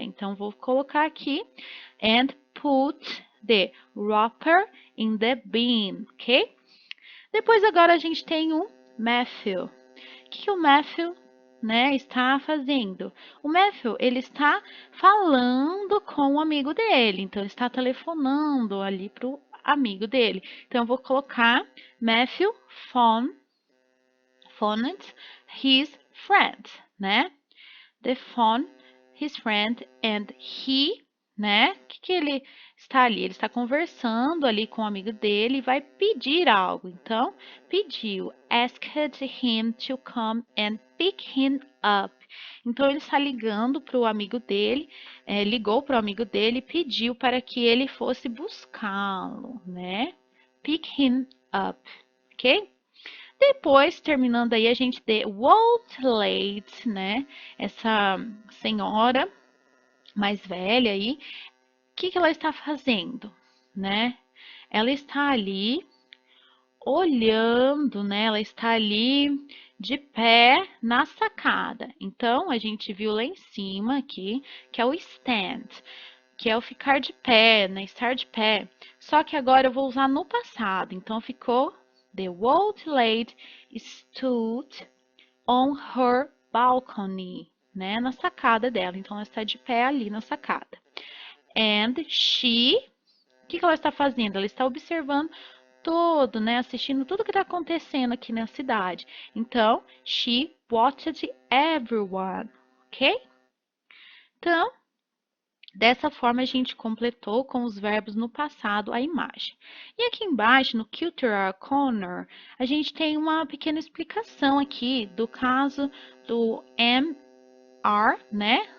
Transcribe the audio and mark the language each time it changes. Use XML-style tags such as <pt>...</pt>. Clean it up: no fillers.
<pt>Então, vou colocar aqui</pt> <en>and put the wrapper in the bin, ok?</en> <pt>Depois, agora a gente tem o Matthew. O que o Matthew, né, está fazendo? O Matthew, ele está falando com o amigo dele. Então, ele está telefonando ali para o amigo dele. Então, eu vou colocar Matthew</pt> <en>phoned his friend,</en> <pt>né?</pt> <en>The phone his friend and he, né?</en> <pt>O que ele está ali? Ele está conversando ali com o amigo dele e vai pedir algo. Então, pediu,</pt> <en>asked him to come and pick him up.</en> <pt>Então, ele está ligando para o amigo dele, ligou para o amigo dele e pediu para que ele fosse buscá-lo, né?</pt> <en>Pick him up, ok?</en> <pt>Depois, terminando aí, a gente tem</pt> <en>old lady,</en> <pt>né? Essa senhora mais velha aí, o que ela está fazendo, né? Ela está ali olhando, né? Ela está ali de pé na sacada. Então, a gente viu lá em cima aqui, que é o stand, que é o ficar de pé, né? Estar de pé. Só que agora eu vou usar no passado. Então, ficou</pt> <en>the old lady stood on her balcony,</en> <pt>né? Na sacada dela. Então, ela está de pé ali na sacada.</pt> <en>And she,</en> <pt>o que ela está fazendo? Ela está observando todo, né? Assistindo tudo que está acontecendo aqui na cidade. Então,</pt> <en>she watched everyone, ok?</en> <pt>Então, dessa forma, a gente completou com os verbos no passado a imagem. E aqui embaixo, no Cultural Corner, a gente tem uma pequena explicação aqui do caso do MR, né?</pt>